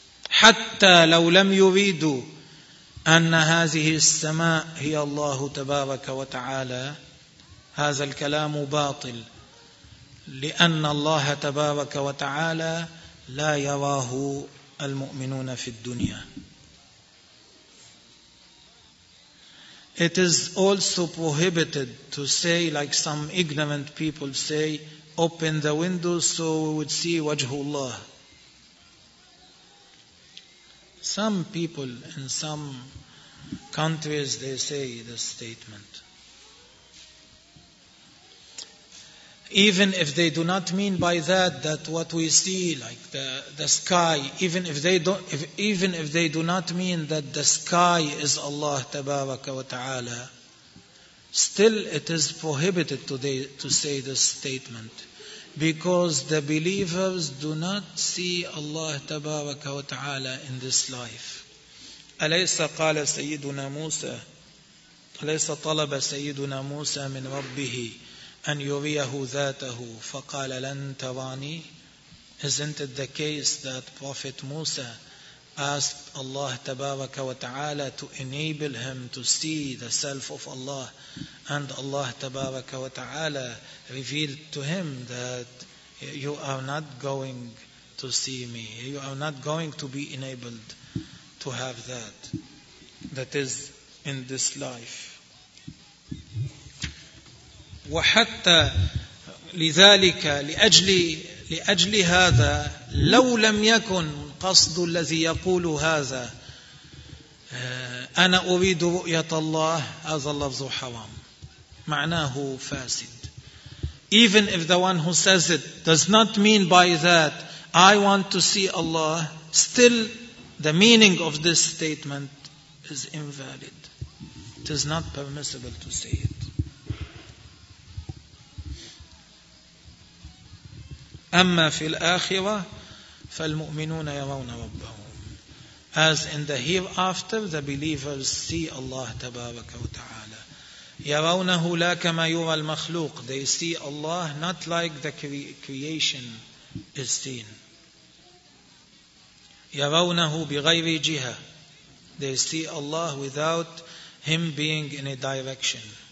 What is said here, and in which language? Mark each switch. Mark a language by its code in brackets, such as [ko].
[ar] حتى لو لم يريدوا أن هذه السماء هي الله تبارك وتعالى, هذا الكلام باطل, لأن الله تبارك وتعالى لا يراه المؤمنون في الدنيا. [en] It is also prohibited to say, like some ignorant people say, open the windows so we would see [ar] وجه الله. [en] Some people in some countries they say this statement. Even if they do not mean by that what we see, like the sky, even if they do not mean that the sky is Allah Tabaraka wa Ta'ala, still it is prohibited today to say this statement, because the believers do not see Allah Tabaraka wa Ta'ala in this life. [ar] أليس قال سيدنا موسى, أليس طلب سيدنا موسى من ربه أن يريه ذاته فقال لن تراني. [en] Isn't it the case that Prophet Musa asked Allah [ar] تبارك وتعالى [en] to enable him to see the self of Allah, and Allah تبارك وتعالى revealed to him that you are not going to see me, you are not going to be enabled to have that, that is in this life. [ar] وحتى لذلك لأجل هذا لو لم يكن قصد الذي يقول هذا أنا أريد رؤية الله, هذا اللفظ حرام, معناه فاسد. [en] Even if the one who says it does not mean by that I want to see Allah, still the meaning of this statement is invalid. It is not permissible to say it. [ar] أما في الآخرة فالمؤمنون يرون ربهم. [en] As in the hereafter, the believers see Allah [ar] تبارك وتعالى. يرونه لا كما يرى المخلوق. [en] They see Allah not like the creation is seen. [ar] يرونه بغير جهة. [en] They see Allah without Him being in a direction.